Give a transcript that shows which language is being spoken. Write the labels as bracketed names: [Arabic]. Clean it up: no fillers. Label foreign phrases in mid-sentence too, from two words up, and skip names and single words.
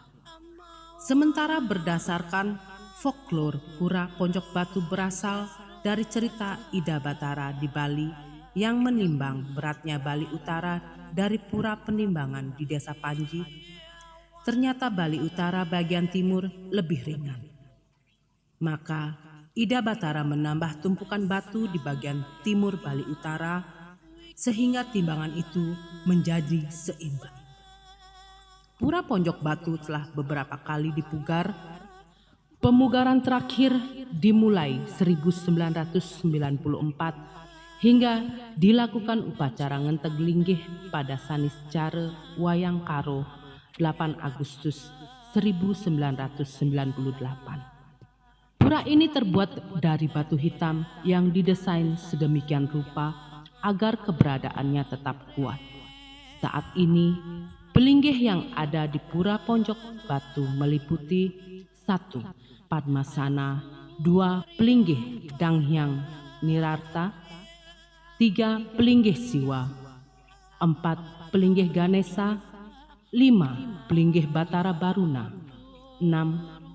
[Indonesian] Sementara berdasarkan folklore, Pura Ponjok Batu berasal dari cerita Ida Batara di Bali yang menimbang beratnya Bali Utara dari Pura Penimbangan di Desa Panji. Ternyata Bali Utara bagian timur lebih ringan. Maka Ida Batara menambah tumpukan batu di bagian timur Bali Utara sehingga timbangan itu menjadi seimbang. Pura Ponjok Batu telah beberapa kali dipugar. Pemugaran terakhir dimulai 1994 hingga dilakukan upacara ngenteg linggih pada Sanis Care Wayang Karo 8 Agustus 1998. Pura ini terbuat dari batu hitam yang didesain sedemikian rupa agar keberadaannya tetap kuat. Saat ini, pelinggih yang ada di Pura Ponjok Batu meliputi 1. Padmasana, 2. Pelinggih Dang Hyang Nirarta, 3. Pelinggih Siwa, 4. Pelinggih Ganesa, 5. Pelinggih Batara Baruna, 6.